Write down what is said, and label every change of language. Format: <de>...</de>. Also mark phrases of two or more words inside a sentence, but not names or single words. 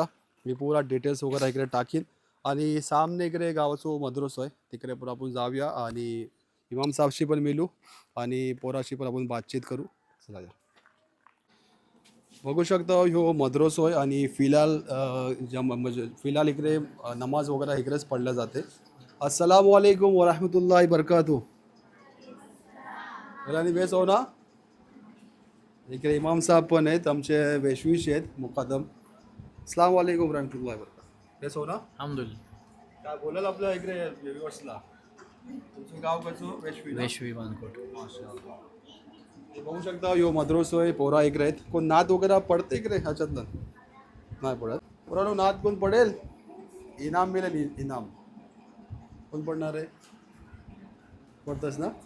<mr>मी पुरा डिटेल्स वगैरे इकडे टाकीन. आणि सामने इकडे गावाचं मद्रसो आहे तिकडे पण आपण जाऊया आणि इमाम साहेबशी पण मिळू आणि पोराशी पण आपण बातचीत करू. चला या. बघू शकता ह्यो मद्रसो आहे आणि फिलहाल इकडे नमाज वगैरे इकडेच पडल्या जाते.</mr> <ar>السلام عليكم ورحمة الله وبركاته.</ar> <mr>आणि बेस हो ना. इकडे इमाम साहेब पण आहेत आमचे वेशविश आहेत मुकादम.</mr> <ar>السلام عليكم ورحمة الله وبركاته.</ar> <mr>बेस हो ना. अल्हम्दुलिल्लाह. काय बोलाल आपल्या इकडे व्ह्युअर्सला. तुमचं गाव कसं? वेशवी बानकोट. माशाअल्लाह. हे बघू शकता ह्यो मद्रसो आहे. पोरा इकडे आहेत. कोण नात वगैरे पडते इकडे ह्याच्यातलं नाही पडत. पोरानो नात कोण पडेल इनाम मिळेल. इनाम कोण पडणार आहे? पडतंच ना.</mr>